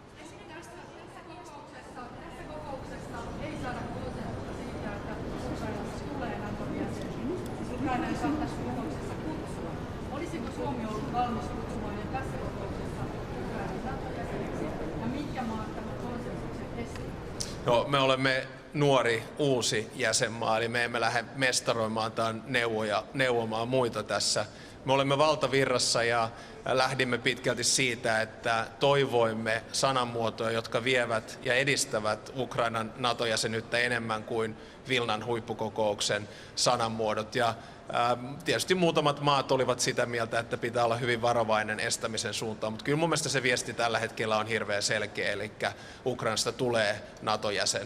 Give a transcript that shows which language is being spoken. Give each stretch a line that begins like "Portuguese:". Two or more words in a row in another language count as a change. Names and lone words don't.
Finnish: Olisiko Suomi ollut valmis kutsumaan jo tässä kokouksessa Ukrainan NATO-jäseneksi ja mitkä maat tämän konsensuksen esiin? No, me olemme nuori, uusi jäsenmaa, eli me emme lähde mestaroimaan tai neuvomaan muita tässä. Me olemme valtavirrassa ja lähdimme pitkälti siitä, että toivoimme sanamuotoja, jotka vievät ja edistävät Ukrainan NATO-jäsenyyttä enemmän kuin Vilnan huippukokouksen sanamuodot. Ja tietysti muutamat maat olivat sitä mieltä, että pitää olla hyvin varovainen estämisen suuntaan, mutta kyllä mun mielestä se viesti tällä hetkellä on hirveän selkeä, eli Ukrainasta tulee NATO-jäsen.